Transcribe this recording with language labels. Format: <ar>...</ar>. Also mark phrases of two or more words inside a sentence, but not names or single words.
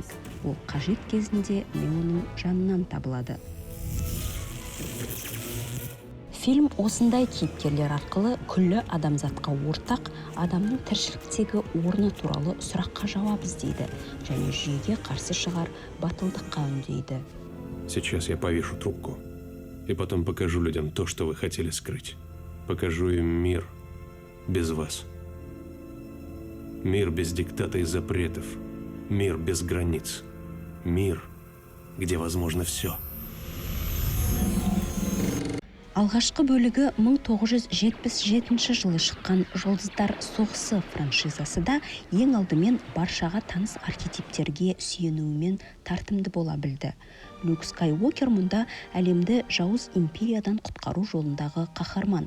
<kk>Ол қажет кезінде Неоның жанынан табылады. Фильм осындай кейіпкерлер арқылы күллі адамзатқа ортақ адамның тіршіліктегі орны туралы сұраққа жауап іздейді және жүйеге қарсы шығар батылдыққа үндейді.</kk> <ru>Сейчас я повешу трубку и потом покажу людям то, что вы хотели скрыть. Покажу им мир без вас. Мир без диктата и запретов. Мир без границ. Мир, где возможно все.</ru> <kk>Алғашқы бөлігі 1977 жылы шыққан «Жұлдыздар соғысы» франшизасы да ең алдымен баршаға таныс архетиптерге сүйенуімен тартымды бола білді. Люк Скайуокер мұнда әлемді жауыз империядан құтқару жолындағы қаһарман.</kk>